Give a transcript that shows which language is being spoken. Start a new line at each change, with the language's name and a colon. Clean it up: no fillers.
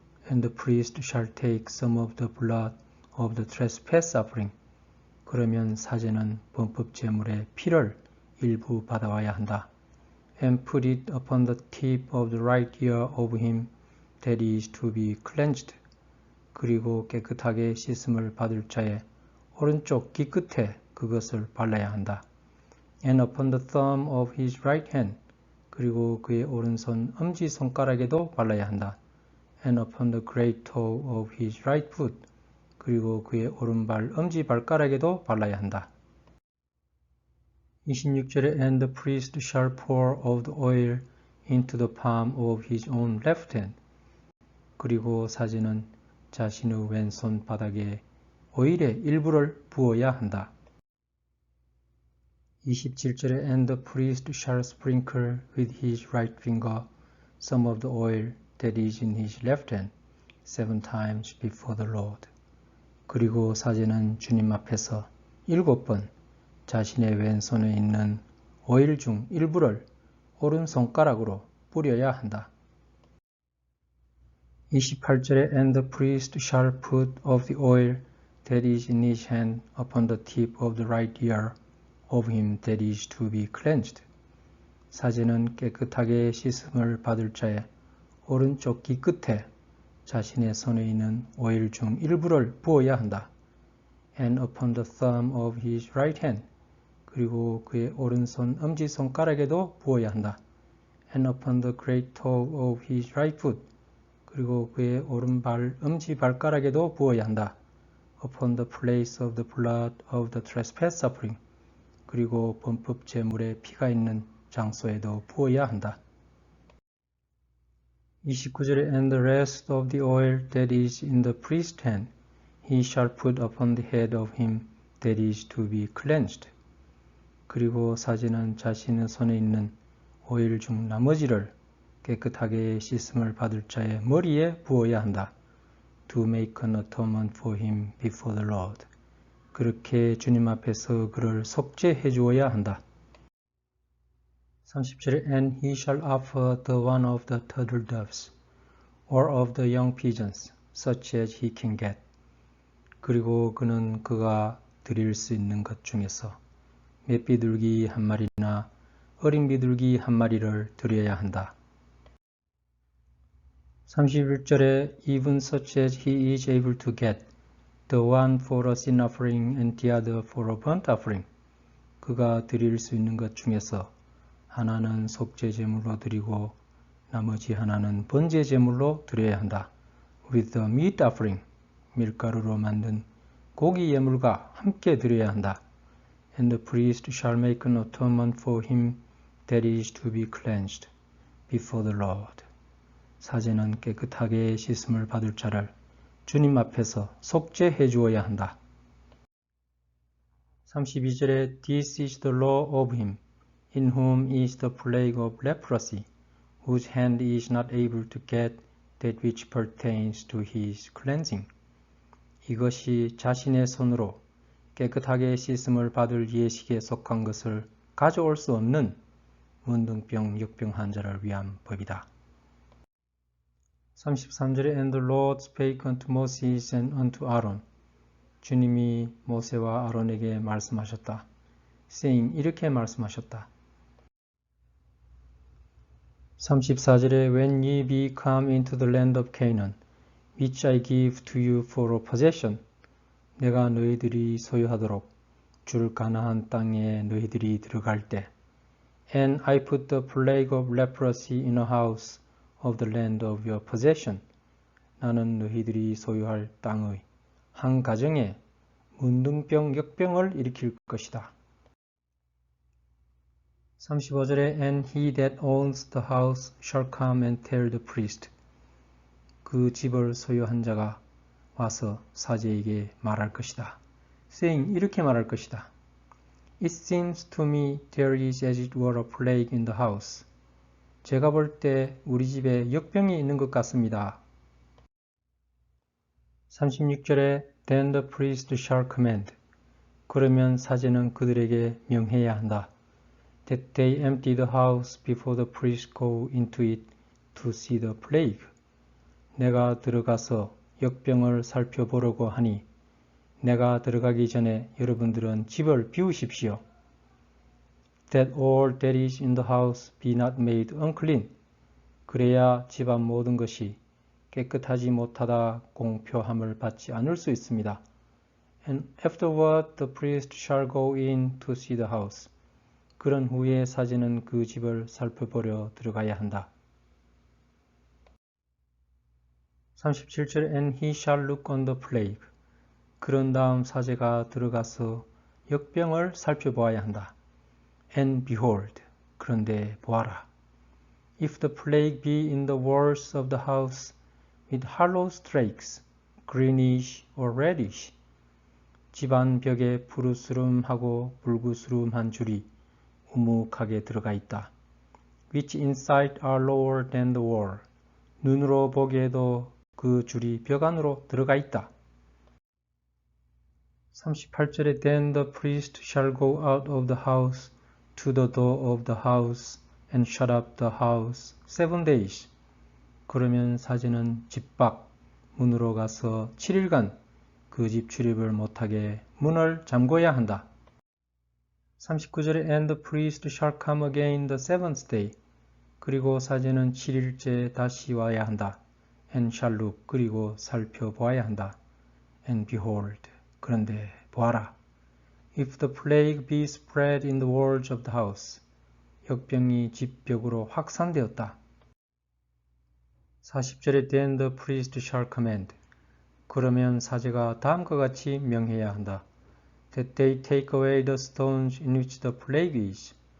English: And the priest shall take some of the blood of the trespass offering.
Korean: 그러면 사제는 범법 제물의 피를 일부 받아와야 한다.
English: And put it upon the tip of the right ear of him that is to be cleansed.
Korean: 그리고 깨끗하게 씻음을 받을 자의 오른쪽 귀 끝에 그것을 발라야 한다.
English: And upon the thumb of his right hand.
Korean: 그리고 그의 오른손 엄지손가락에도 발라야 한다.
English: And upon the great toe of his right foot.
Korean: 그리고 그의 오른발 엄지발가락에도 발라야 한다.
English: 26절에 And the priest shall pour of the oil into the palm of his own left hand.
Korean: 그리고 사제는 자신의 왼손 바닥에 오일의 일부를 부어야 한다.
English: 27절에 And the priest shall sprinkle with his right finger some of the oil that is in his left hand 7 times before the Lord.
Korean: 그리고 사제는 주님 앞에서 7번 자신의 왼손에 있는 오일 중 일부를 오른손가락으로 뿌려야 한다.
English: 28절에 And the priest shall put of the oil that is in his hand upon the tip of the right ear of him that is to be cleansed.
Korean: 사제는 깨끗하게 씻음을 받을 자의 오른쪽 귀 끝에 자신의 손에 있는 오일 중 일부를 부어야 한다.
English: And upon the thumb of his right hand.
Korean: 그리고 그의 오른손 엄지손가락에도 부어야 한다.
English: And upon the great toe of his right foot.
Korean: 그리고 그의 오른발 엄지발가락에도 부어야 한다.
English: upon the place of the blood of the trespass offering.
Korean: 그리고 범법 제물에 피가 있는 장소에도 부어야 한다.
English: 29절에 and the rest of the oil that is in the priest's hand he shall put upon the head of him that is to be cleansed.
Korean: 그리고 사제는 자신의 손에 있는 오일 중 나머지를 깨끗하게 씻음을 받을 자의 머리에 부어야 한다.
English: To make an atonement for him before the Lord.
Korean: 그렇게 주님 앞에서 그를 속죄해 주어야 한다.
English: 30절에 And he shall offer the one of the turtle doves or of the young pigeons such as he can get.
Korean: 그리고 그는 그가 드릴 수 있는 것 중에서 맷비둘기 한 마리나 어린 비둘기 한 마리를 드려야 한다.
English: 31절에 Even such as he is able to get, the one for a sin offering and the other for a burnt offering.
Korean: 그가 드릴 수 있는 것 중에서 하나는 속죄 제물로 드리고 나머지 하나는 번제 제물로 드려야 한다.
English: With the meat offering,
Korean: 밀가루로 만든 고기 예물과 함께 드려야 한다.
English: And the priest shall make an atonement for him that is to be cleansed before the Lord.
Korean: 사제는 깨끗하게 씻음을 받을 자를 주님 앞에서 속죄해 주어야 한다.
English: 32절에 This is the law of him in whom is the plague of leprosy, whose hand is not able to get that which pertains to his cleansing.
Korean: 이것이 자신의 손으로 깨끗하게 씻음을 받을 예식에 속한 것을 가져올 수 없는 문둥병, 역병 환자를 위한 법이다.
English: 33절에 And the Lord spake unto Moses and unto Aaron.
Korean: 주님이 모세와 아론에게 말씀하셨다.
English: saying,
Korean: 이렇게 말씀하셨다.
English: 34절에 When ye be come into the land of Canaan, which I give to you for a possession,
Korean: 내가 너희들이 소유하도록 줄 가나안 땅에 너희들이 들어갈 때,
English: And I put the plague of leprosy in a house of the land of your possession.
Korean: 나는 너희들이 소유할 땅의 한 가정에 문둥병, 역병을 일으킬 것이다.
English: 35절에 And he that owns the house shall come and tell the priest.
Korean: 그 집을 소유한 자가 와서 사제에게 말할 것이다.
English: saying,
Korean: 이렇게 말할 것이다.
English: It seems to me there is as it were a plague in the house.
Korean: 제가 볼 때 우리 집에 역병이 있는 것 같습니다.
English: 36절에 Then the priest shall command.
Korean: 그러면 사제는 그들에게 명해야 한다.
English: That they empty the house before the priest go into it to see the plague.
Korean: 내가 들어가서 역병을 살펴보려고 하니 내가 들어가기 전에 여러분들은 집을 비우십시오.
English: That all that is in the house be not made unclean.
Korean: 그래야 집안 모든 것이 깨끗하지 못하다 공표함을 받지 않을 수 있습니다.
English: And afterward the priest shall go in to see the house.
Korean: 그런 후에 사제는 그 집을 살펴보려 들어가야 한다.
English: 37절 And he shall look on the plague.
Korean: 그런 다음 사제가 들어가서 역병을 살펴보아야 한다.
English: And behold,
Korean: 그런데 보아라.
English: If the plague be in the walls of the house with hollow streaks, greenish or reddish,
Korean: 집안 벽에 푸르스름하고 붉으스름한 줄이 우묵하게 들어가 있다.
English: Which in sight are lower than the wall.
Korean: 눈으로 보기에도 그 줄이 벽 안으로 들어가 있다.
English: 38절에 Then the priest shall go out of the house to the door of the house and shut up the house 7 days.
Korean: 그러면 사제는 집 밖 문으로 가서 7일간 그 집 출입을 못하게 문을 잠궈야 한다.
English: 39절에 And the priest shall come again the seventh day.
Korean: 그리고 사제는 7일째 다시 와야 한다.
English: And shall look.
Korean: 그리고 살펴보아야 한다.
English: And behold.
Korean: 그런데 보아라.
English: If the plague be spread in the walls of the house.
Korean: 역병이 집 벽으로 확산되었다.
English: 40절에 then the priest shall command.
Korean: 그러면 사제가 다음과 같이 명해야 한다.
English: That they take away the stones in which the plague is.